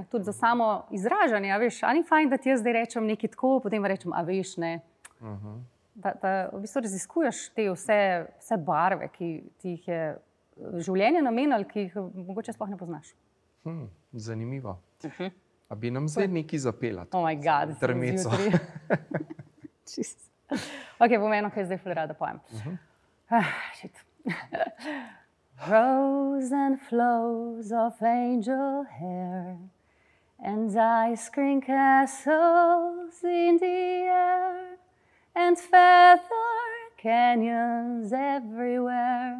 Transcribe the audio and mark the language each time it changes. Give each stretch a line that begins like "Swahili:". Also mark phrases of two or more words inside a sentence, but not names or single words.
Slovenian: Tudi za samo izražanje, veš, a ni fajn, da ti jaz zdaj rečem nekaj tako, potem rečem, a veš, ne. Da v bistvu raziskuješ te vse barve, ki ti jih je življenje namenilo, ki jih mogoče sploh ne poznaš. Zanimivo. A bi nam zdaj nekaj zapela?
English: Oh my God, trmeco.
Slovenian: Ok, bom eno, kaj zdaj ful rada pojem.
English: Rows and flows of angel hair and ice cream castles in the air and feather canyons everywhere.